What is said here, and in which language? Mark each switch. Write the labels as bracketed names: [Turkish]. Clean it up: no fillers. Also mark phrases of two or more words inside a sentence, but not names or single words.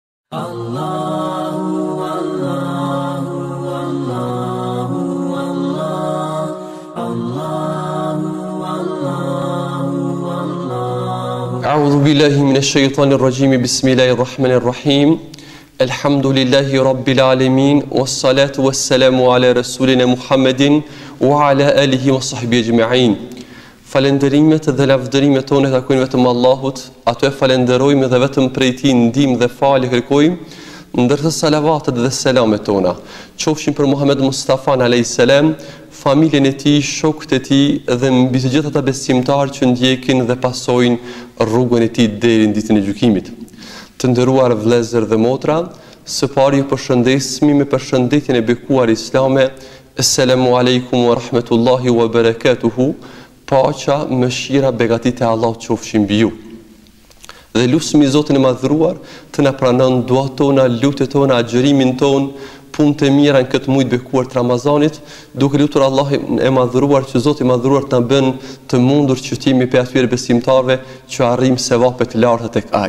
[Arabic] Allahu, Allahu, Allahu, Allah, Allahu, Allahu, Allah. أعوذ بالله من الشيطان الرجيم بسم الله الرحمن الرحيم الحمد لله رب العالمين والصلاة والسلام على رسولنا محمد وعلى آله وصحبه أجمعين. [Albanian] Falenderimet dhe lavdërimet tona takojnë vetëm Allahut, ato e falenderojmë dhe vetëm prej tij ndihmë dhe falje kërkojmë, ndërsa salavatet dhe selamet tona qofshin për Muhammed Mustafa [Arabic] عليه السلام, [Albanian] familjen e tij, shokët e tij dhe mbi të gjithë ata besimtarë që ndjekin dhe pasojnë rrugën e tij deri në ditën e gjykimit. Të nderuar vëllezër dhe motra, së pari ju përshëndesmi me përshëndetjen e bekuar islame. [Arabic] السلام عليكم ورحمة الله وبركاته. [Albanian] Paqja, mëshira, begatit e Allahut qofshin mbi ju. Dhe lusmi Zotin e madhruar të na pranon duat tona, lutjet tona, agjërimin ton, punët e mira në këtë muaj të bekuar të Ramazanit, duke lutur Allahun e madhruar që Zoti i madhruar të na bën të mundur që të jemi për atyre besimtarëve që arrijmë sevapet e larta tek Ai.